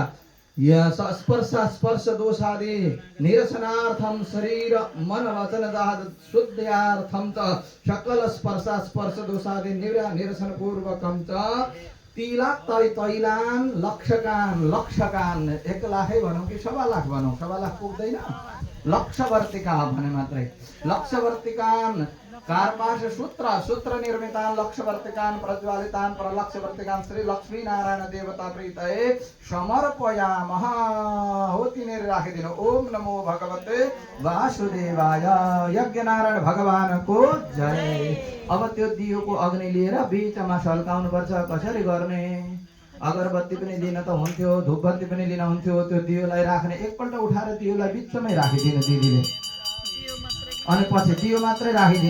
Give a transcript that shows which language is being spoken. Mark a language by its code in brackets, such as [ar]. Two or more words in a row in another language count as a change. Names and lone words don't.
[sa] स्पर्श दोषादि निरसनार्थम शरीर मन वचन शुद्ध्यार्थम च सकल स्पर्श दोषादि निरसन पूर्वकम च तिलक तैलान लक्षकान [ne] 1 लाखै भनौं कि 1.25 लाख भनौं 1.25 लाख पुग्दैन लक्षवर्तिका भने मात्रै [sa] लक्षवर्तिकान कार्पाश सूत्र निर्मितान लक्षवर्तिकान प्रज्वालितान परलक्षवर्तिकान श्री लक्ष्मी नारायण देवता प्रीतये समर्पयामः [ne] होतिनेर राखिदिनु। [sa] ओम नमो भगवते वासुदेवाय। यज्ञ नारायण भगवान को जय। [ne] अब त्यो दियोको अग्नि लिएर बीचमा सल्काउनु पर्छ। कसरी गर्ने? अगरबत्ती पनि लिन त हुन्थ्यो, धूपबत्ती पनि लिन हुन्थ्यो। त्यो दियोलाई राख्ने एकपल्ट उठाएर दियोलाई बीचमै राखिदिनु दिदीले, अनि पछि दियो मात्रै राखिदिनु।